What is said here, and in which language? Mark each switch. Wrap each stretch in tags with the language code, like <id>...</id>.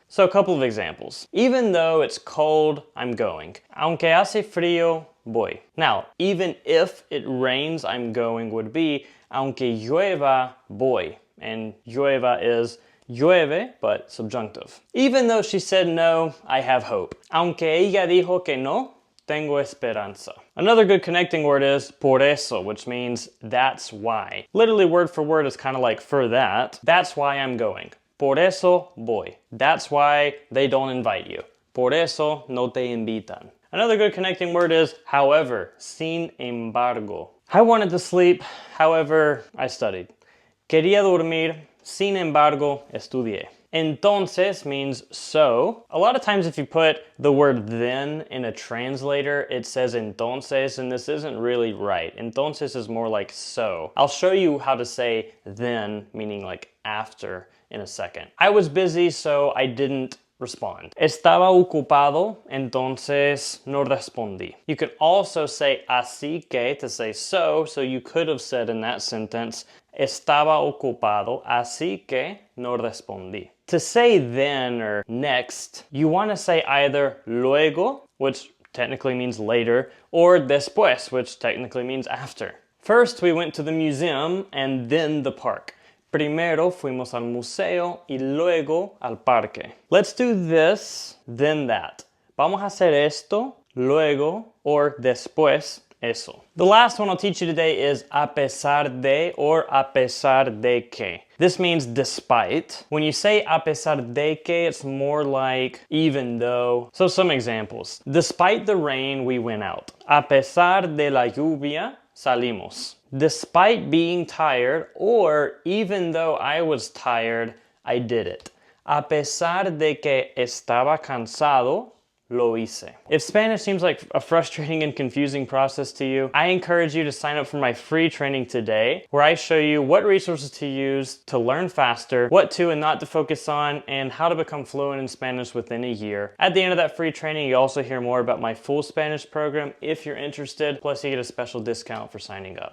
<en>So a couple of examples. Even though it's cold, I'm going. Aunque hace frío, voy. Now, even if it rains, I'm going would be aunque llueva, voy. And llueva is llueve, but subjunctive. Even though she said no, I have hope.</en> <es>Aunque ella dijo que no, tengo esperanza.</es> <en>Another good connecting word is por eso, which means that's why. Literally word for word is kind of like for that. That's why I'm going. Por eso voy. That's why they don't invite you. Por eso no te invitan. Another good connecting word is however, sin embargo. I wanted to sleep, however, I studied.</en> <es>Quería dormir, sin embargo, estudié.</es> <en>Entonces means so. A lot of times if you put the word then in a translator, it says entonces, and this isn't really right. Entonces is more like so. I'll show you how to say then, meaning like after, in a second. I was busy, so I didn't respond.</en> <es>Estaba ocupado, entonces no respondí.</es> <en>You could also say así que to say so you could have said in that sentence, estaba ocupado, así que no respondí. To say then or next, you want to say either luego, which technically means later, or después, which technically means after. First, we went to the museum and then the park.</en> <es>Primero fuimos al museo y luego al parque. Let's do this, then that. Vamos a hacer esto, luego, or después, eso.</es> <en>The last one I'll teach you today is a pesar de or a pesar de que. This means despite. When you say a pesar de que, it's more like even though. So some examples. Despite the rain, we went out.</en> <es>A pesar de la lluvia, salimos.</es> <en>Despite being tired, or even though I was tired, I did it.</en> <es>A pesar de que estaba cansado, lo hice.</es> <en>If Spanish seems like a frustrating and confusing process to you, I encourage you to sign up for my free training today, where I show you what resources to use to learn faster, what to and not to focus on, and how to become fluent in Spanish within a year. At the end of that free training, you also hear more about my full Spanish program if you're interested, plus you get a special discount for signing up.</en>